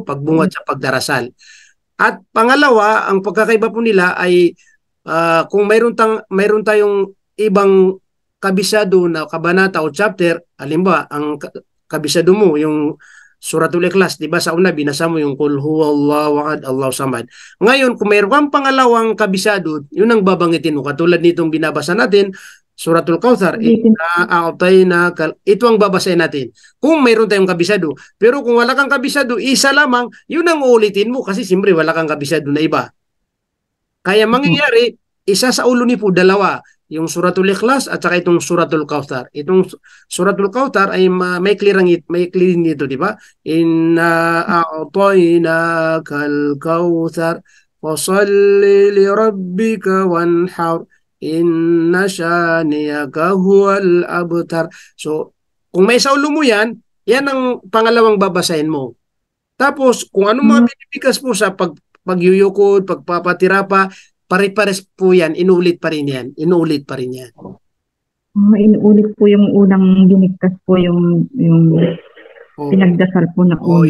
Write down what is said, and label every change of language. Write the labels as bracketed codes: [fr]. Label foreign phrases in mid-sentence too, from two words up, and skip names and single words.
[tl] Pagbungad sa pagdarasal. At pangalawa, ang pagkakaiba po nila ay kung mayroon tayong ibang kabisado na kabanata o chapter, halimbawa, ang kabisado mo, yung Suratul Ikhlas, di ba sa una binasa mo yung [ar] قل هو الله أحد الله الصمد. [tl] Ngayon, kung mayroon kang pangalawang kabisado, yun ang babanggitin mo. Katulad nitong binabasa natin, Suratul Kautsar, ito ang babasahin natin. Kung mayroon tayong kabisado. Pero kung wala kang kabisado, isa lamang, yun ang uulitin mo kasi siyempre wala kang kabisado na iba. Kaya mangyayari, isa sa ulo ni po, 2. Yung Suratul Ikhlas at saka itong Suratul Kautsar. Itong Suratul Kautsar ay may clear nito, di ba? [ar] إنا أعطيناك الكوثر فصل لربك وانحر إن شانئك هو الأبتر. [tl] So, kung may saulo mo yan ang pangalawang babasahin mo. Tapos, kung ano mga binibigas po sa pagyuyukod, pagpapatira pa, pare-pares po yan, inuulit pa rin yan. Inuulit po yung unang binigkas po yung pinagdasal po na una.